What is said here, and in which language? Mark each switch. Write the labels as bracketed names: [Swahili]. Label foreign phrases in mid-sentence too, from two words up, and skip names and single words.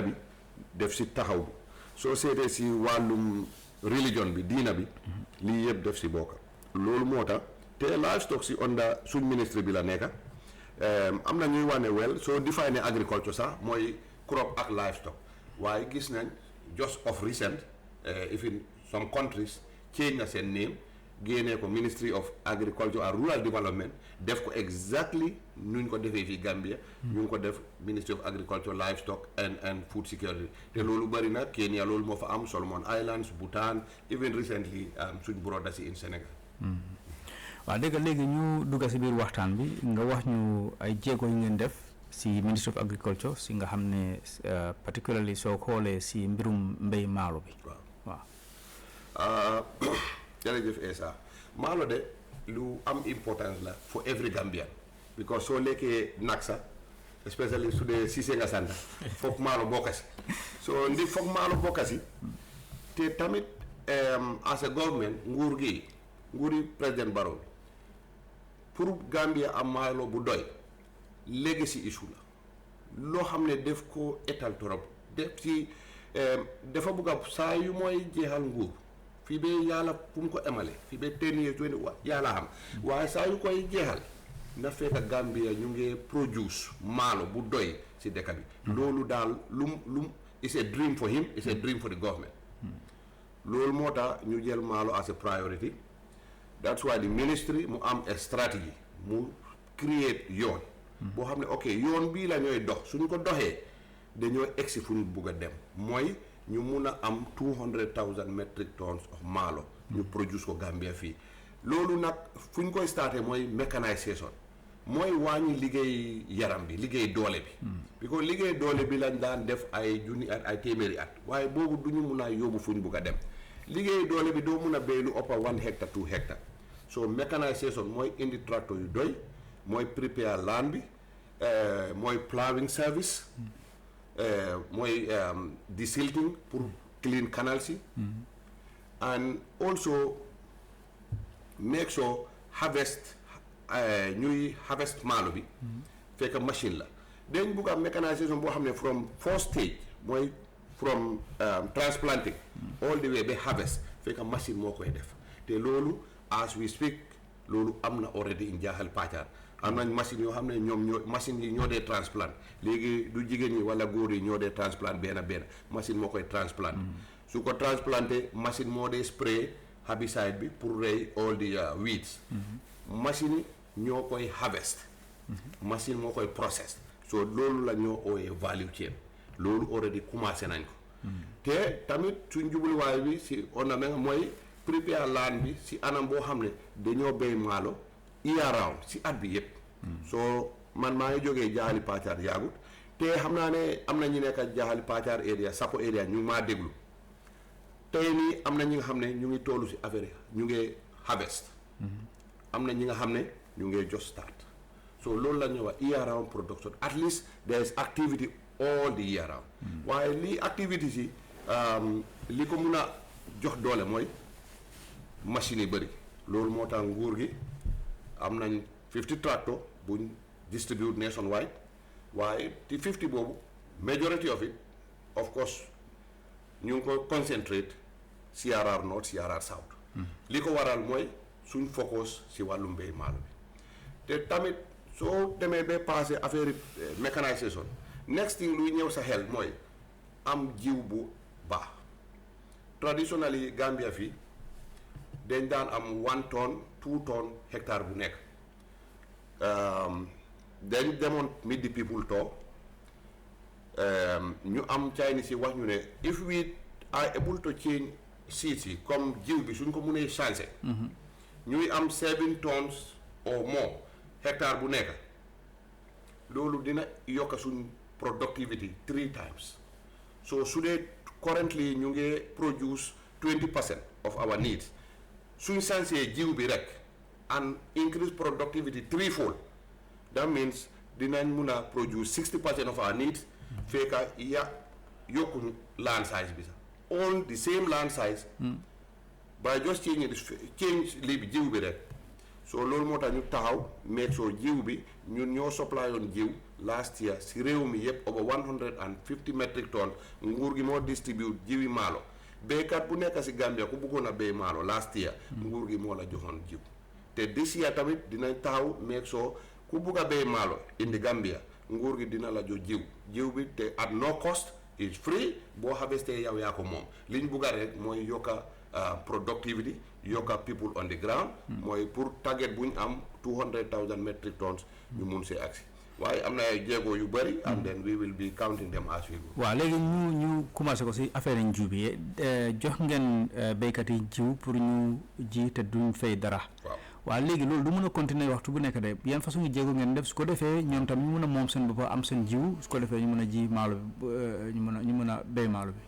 [Wolof] bi def si taxaw bi soo seetee si wàllum religion bi diina bi lii yëpp def si bokk loolu moo tax te livestock si onda suñ ministre bi la nekka am na ñuy wane wel soo define agriculture sax mooy crop ak livestock waaye gis nañ [English] just of recent even some countries [Wolof] change na seen name génnee ko Ministry of Agriculture and Rural Development def ko exactly nuñ ko defee fii Gambia ñu ngi ko def Ministry of Agriculture Livestock and Food Security te loolu bëri na Kenya loolu moo fa am Solomon Islands Bhutan [English] even recently [Wolof] suñ broda si in Sénégal waaw dégg léegi ñu dugga si biir waxtaan bi nga wax ñu ay jéego yu ngeen def si Ministry of Agriculture si nga xam ne particularly soo xoolee si mbirum mbéy maalo bi waaw jërëjëf Essa maalo de lu am importance la [English] for every Gambian because [Wolof] soo lekkee nag sax especially su dee Ceesay nga sant foog maalo bokka si so ndi foog maalo bokka si te tamit [English] as a government [Wolof] nguuri président Barrow pour Gambia am maalo bu doy [English] legacy issue [Wolof] la loo xam ne def ko étal torop def ci dafa bugg a saa yu mooy jeexal nguur fii ba yàlla fu mu ko emale fii ba 10 years 20 wa yàlla xam waaye saa yu koy jeexal na fekk Gambia ñu ngi produce maalo bu doy si dëkk bi loolu daal lum [English] it's a dream for him it's a dream for the government [Wolof] loolu moo tax ñu jël maalo [English] as a priority that's why the ministry [Wolof] mu am [English] a strategy [Wolof] mu create yoon boo xam ne ok yoon bii la ñooy dox suñu ko doxee dañoo egsi fu ñu bugg a dem mooy ñu mun a am 200,000 [English] metric tons of [Wolof] maalo ñu produce ko Gambia fii loolu nag fu ñu koy starté mooy mécanisation mooy wàññi liggéey yaram bi liggéey doole bi because liggéey doole bi lañ daan def ay junni at ay téeméeri at waaye boobu du ñu mun a yóbbu fu ñu bugg a dem liggéey doole bi doo mun a béy lu ëpp 1 hectare 2 hectare so mécanisation mooy indi tracteur yu doy mooy [English] prepare land [Wolof] bi mooy [English] plowing service [Wolof] mooy desilting pour [English] clean canals [Wolof] yi [English] and also make sure harvest [Wolof] ñuy harvest maalo bi fekk machine la dañ bugg am mécanisation boo xam ne [English] from first stage [Wolof] mooy [English] from transplanting all the way [Wolof] ba harvest fekk machine moo koy def te loolu [English] as we speak [Wolof] loolu am na [English] already in [Wolof] Jahal Pachar am nañ machine yoo xam ne ñoom machine yi ñoo dee transplant léegi du jigéen ñi wala góor yi ñoo dee transplant benn machine moo koy transplant su ko transplanté machine moo dee [English] spray herbicide [Wolof] bi pour rey [English] all the weeds [Wolof] machine yi ñoo koy harvest machine moo koy process so loolu la ñoo ooyee [English] value chain [Wolof] loolu already commencé nañ ko te tamit suñ jubluwaay bi si on a mooy [English] prepare land [Wolof] bi si anam boo xam ne dañoo béy maalo [English] year round [Wolof] si at bi yëpp soo man maa ngi jógee Jahali Pachar yaagut te xam naa ne am na ñu nekk Jahali Pachar area Sapo area ñu ngi maa déglu tey nii am na ñi nga xam ne ñu ngi tollu si affaire ñu ngi harvest am na ñi nga xam ne ñu ngi [English] just start [Wolof] so loolu la ñuy wax [English] year round production at least there is activity all the year round [Wolof] waaye lii activité si li ko mun a jox doole mooy machine yi bëri loolu moo tax nguur gi am nañ 50 tractor buñ [English] distribute nationwide [Wolof] waaye ci 50 boobu [English] majority of it of [Wolof] course ñu ngi ko concentrate CRR North CRR South li ko waral mooy suñ focus si wàllu mbéy maalo bi te tamit soo demee ba [French] passé affaire mécanisation [English] next thing [Wolof] luy ñëw sa xel mooy am jiw bu baax traditionally Gambia fii dañ daan am 1 tonne 2 tonne hectare bu nekk dañ demoon [English] meet the people talk [Wolof] ñu am Chinese yi wax ñu ne [English] if we are able to change seeds [Wolof] yi comme jiw bi suñ ko mënee changer ñuy am 7 [English] tonnes or more [Wolof] hectare bu nekk loolu dina yokk suñ productivity 3 times so su dee currently ñu ngi produce 20% [English] of our needs [Wolof] suñ changer jiw bi rek [English] and increase productivity 3-fold that means [Wolof] dinañ mun a produce 60% [English] of our needs [Wolof] fekka yokkuñ [English] land size [Wolof] bi sax [English] all the same land size by just change [Wolof] lii bi jiw bi rek so loolu moo tax ñu taxaw make sure jiw bi ñun ñoo supply yoon jiw [English] last year [Wolof] si réew mi yëpp [English] over 150 metric ton [Wolof] nguur gi moo distribute jiwi maalo béykat bu nekk si Gambia ku bëggoon a béy maalo [English] last year [Wolof] nguur gi moo la joxoon jiw te [English] this year [Wolof] tamit dinañ taxaw [English] make sure [Wolof] ku bugg a béy maalo indi Gambia nguur gi dina la jox jiw bi te [English] at no cost is free [Wolof] boo harvesté yow yaa ko moom li ñu bugg a rek mooy yokka productivity yokka [English] people on the ground [Wolof] mooy pour target bu ñu am 200,000 [English] metric tons [Wolof] ñu mun see agsi waaye am na ay jéego yu bëri [English] and then we will be counting them as we go. [Wolof] waaw léegi ñu commencé ko si affaire yi jiw bi jox ngeen béykat yi jiw pour ñu ji te duñ fay dara. waaw léegi loolu du mën a continuer waxtu bu nekk de yan façon jéego ngeen def su ko defee ñoom tam ñu mën a moom seen bopp am seen jiw su ko defee ñu mën a ji maalo bi ñu mën a béy maalo bi.